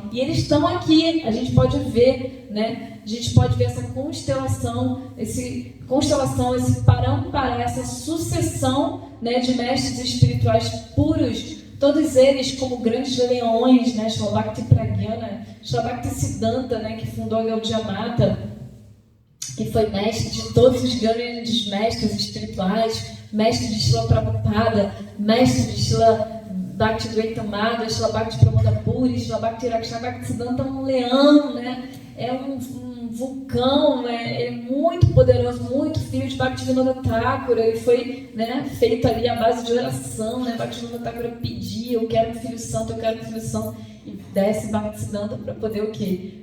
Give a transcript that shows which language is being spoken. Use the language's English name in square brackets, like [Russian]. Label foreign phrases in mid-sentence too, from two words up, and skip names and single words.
[Portuguese] E eles estão aqui, a gente pode ver, né? A gente pode ver essa constelação, esse parampará, essa sucessão, né, de mestres espirituais puros, todos eles como grandes leões, né? Srila Bhakti Pragyana, Srila Bhakti Siddhanta, né, que fundou a Gaudiya Mata, que foi mestre de todos os grandes mestres espirituais, mestre de Srila Prabhupada, mestre de Srila Bhakti Dvaitamada, Srila Bhakti Pramodapuri, Puri, Srila Bhakti Rakshana Bhakti Siddhanta, um leão, né? É um vulcão, é muito poderoso, muito filho de Bhaktivinoda Thakura. Ele foi, né, feito ali à base de oração, né? Bhaktivinoda Thakura pedia, eu quero um filho santo, e desce Bhakti Siddhanta para poder o quê?